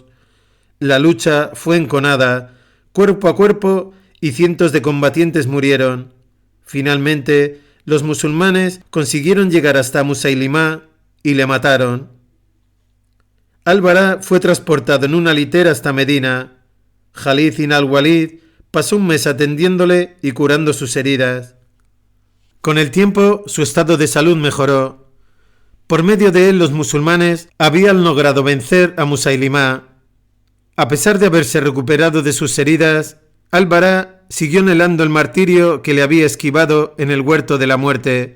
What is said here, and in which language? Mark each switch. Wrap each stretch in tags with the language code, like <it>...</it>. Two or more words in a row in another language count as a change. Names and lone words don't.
<es>La lucha fue enconada, cuerpo a cuerpo, y cientos de combatientes murieron. Finalmente, los musulmanes consiguieron llegar hasta Musailimá y le mataron. Al-Bara fue transportado en una litera hasta Medina. Khalid ibn al-Walid pasó un mes atendiéndole y curando sus heridas. Con el tiempo, su estado de salud mejoró. Por medio de él, los musulmanes habían logrado vencer a Musailimá. A pesar de haberse recuperado de sus heridas, Al-Bara siguió anhelando el martirio que le había esquivado en el Huerto de la Muerte.</es>